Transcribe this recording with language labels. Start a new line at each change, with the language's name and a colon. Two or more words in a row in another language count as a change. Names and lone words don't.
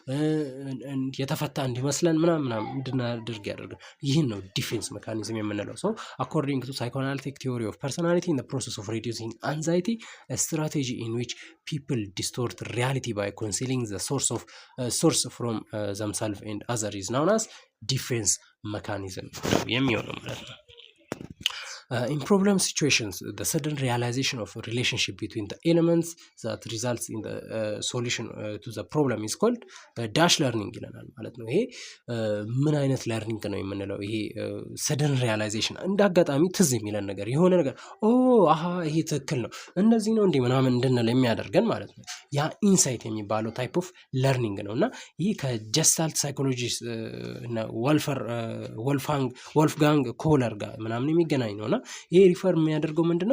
Amharic: የተፈታ እንዲመስለን ምናምን እንድናደርግ ያደርገናል። ይህን ነው
English: defense mechanism የምንለው። so according to psychoanalytic theory of personality in the process of reducing anxiety strategy in which people distort reality by concealing the source from themselves and other is known as defense mechanism
Amharic: የሚሆነው ማለት ነው።
English: In problem situations, the sudden realization of a relationship between the elements that results in the solution to the problem is called dash learning
Amharic: ይለናል ማለት ነው። ይሄ ምን አይነት ለርኒንግ ነው የምንለው? ይሄ
English: sudden realization
Amharic: እንደ አጋጣሚ ትዝ የሚለን ነገር የሆነ ነገር ይሄ ትክክል ነው እንደዚህ ነው እንዴ ምናምን እንድንል የሚያደርገን ማለት ነው። ያ ኢንሳይት የሚባለው
English: type of learning
Amharic: ነው እና ይህ
English: gestalt psychologist
Amharic: እና ወልፍጋንግ ኮለር ጋር ምናምን የሚገናኝ ነውና ይሄ ሪፈር የሚያደርገው ምንድነው?